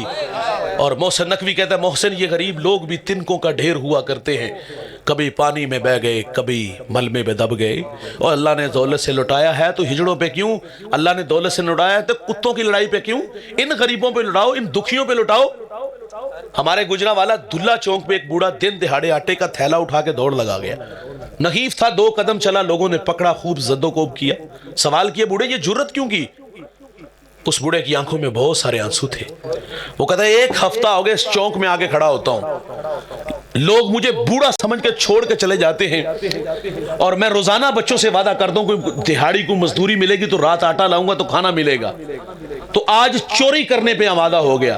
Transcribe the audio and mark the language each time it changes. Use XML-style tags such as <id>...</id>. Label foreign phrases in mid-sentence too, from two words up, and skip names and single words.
<ur>اور محسن نقوی کہتا ہے محسن یہ غریب لوگ بھی تنکوں کا ڈھیر ہوا کرتے ہیں، کبھی پانی میں بہ گئے، کبھی ملمے میں دب گئے، اور اللہ نے دولت سے لٹایا ہے تو ہجڑوں پہ کیوں؟ اللہ نے دولت سے لٹایا ہے تو کتوں کی لڑائی پہ کیوں؟ ان غریبوں پہ لٹاؤ، ان دکھیوں پہ لٹاؤ۔ ہمارے گجرانوالہ دلہ چوک پہ ایک بوڑھا دن دہاڑے آٹے کا تھیلا اٹھا کے دوڑ لگا گیا، نحیف تھا، 2 قدم چلا، لوگوں نے پکڑا، خوب زد و کوب کیا، سوال کیا بوڑھے یہ جرت کیوں کی؟ اس بوڑھے کی آنکھوں میں بہت سارے آنسو تھے۔ وہ کہتا ہے 1 ہفتہ ہو گیا اس چوک میں آگے کھڑا ہوتا ہوں، لوگ مجھے بوڑھا سمجھ کے چھوڑ کے چلے جاتے ہیں، اور میں روزانہ بچوں سے وعدہ کرتا ہوں کوئی دہاڑی کو مزدوری ملے گی تو رات آٹا لاؤں گا تو کھانا ملے گا، تو آج چوری کرنے پہ وعدہ ہو گیا۔</ur>